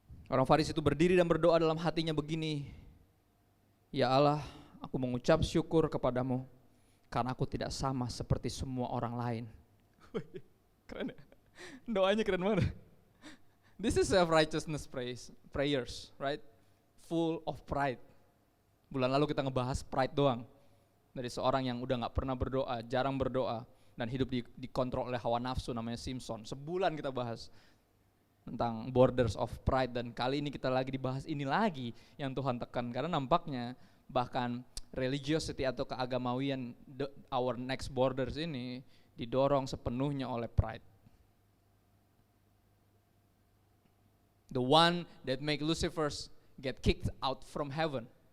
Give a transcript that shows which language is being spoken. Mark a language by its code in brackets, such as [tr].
[id] Orang Farisi itu berdiri dan berdoa dalam hatinya begini, ya Allah, aku mengucap syukur kepadamu karena aku tidak sama seperti semua orang lain. Keren ya? Doanya keren banget. [en] This is self-righteousness prayers, right? Full of pride. [id] Bulan lalu kita ngebahas pride doang. Dari seorang yang udah gak pernah berdoa, jarang berdoa, dan hidup dikontrol oleh hawa nafsu, namanya Simpson. Sebulan kita bahas tentang borders of pride, dan kali ini kita lagi dibahas ini lagi yang Tuhan tekan, karena nampaknya bahkan religiosity atau keagamawian, [en] our next borders [id] ini didorong sepenuhnya oleh pride. [en] The one that make Lucifer get kicked out from heaven.